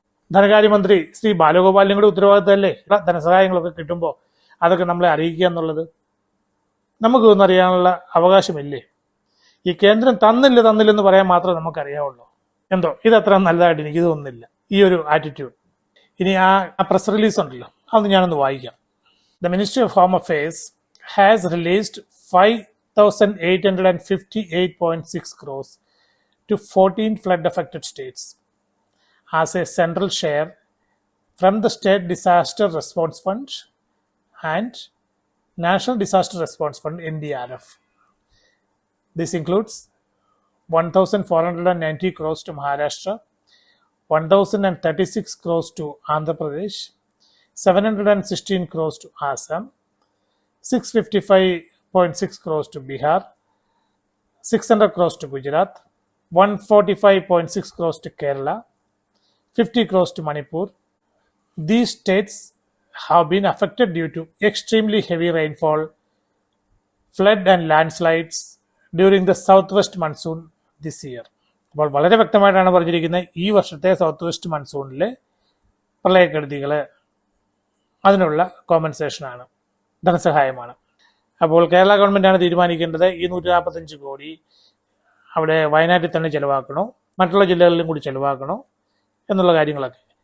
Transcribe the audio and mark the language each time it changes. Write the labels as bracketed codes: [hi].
[ml] ധനകാര്യമന്ത്രി ശ്രീ ബാലഗോപാലിനും കൂടെ ഉത്തരവാദിത്തമല്ലേ ധനസഹായങ്ങളൊക്കെ കിട്ടുമ്പോൾ അതൊക്കെ നമ്മളെ അറിയിക്കുക എന്നുള്ളത്? നമുക്കൊന്നും അറിയാനുള്ള അവകാശമില്ലേ? ഈ കേന്ദ്രം തന്നില്ലെന്ന് പറയാൻ മാത്രമേ നമുക്കറിയാവുള്ളൂ. എന്തോ ഇതത്ര നല്ലതായിട്ട് എനിക്ക് തോന്നുന്നില്ല, ഈ ഒരു ആറ്റിറ്റ്യൂഡ്. ഇനി ആ പ്രസ് റിലീസ് ഉണ്ടല്ലോ, അതൊന്ന് ഞാനൊന്ന് വായിക്കാം. [en] The Ministry of Home Affairs has released 5,858.6 crores to 14 flood-affected states as a central share from the State Disaster Response Fund and National Disaster Response Fund (NDRF). This includes 1,490 crores to Maharashtra, 1,036 crores to Andhra Pradesh, 716 crores to Assam, 655.6 crores to Bihar, 600 crores to Gujarat, 145.6 crores to Kerala, 50 crores to Manipur. These states have been affected due to extremely heavy rainfall, flood and landslides during the southwest monsoon this year. [ml] അപ്പോൾ വളരെ വ്യക്തമായിട്ടാണ് പറഞ്ഞിരിക്കുന്നത്, ഈ വർഷത്തെ south west മൺസൂണിലെ പ്രളയക്കെടുതികൾ അതിനുള്ള കോമ്പൻസേഷനാണ്, ധനസഹായമാണ്. അപ്പോൾ കേരള ഗവൺമെൻറ്റാണ് തീരുമാനിക്കേണ്ടത് ഈ 145 കോടി അവിടെ വയനാട്ടിൽ തന്നെ ചിലവാക്കണോ, മറ്റുള്ള ജില്ലകളിലും കൂടി ചിലവാക്കണോ എന്നുള്ള കാര്യങ്ങളൊക്കെ.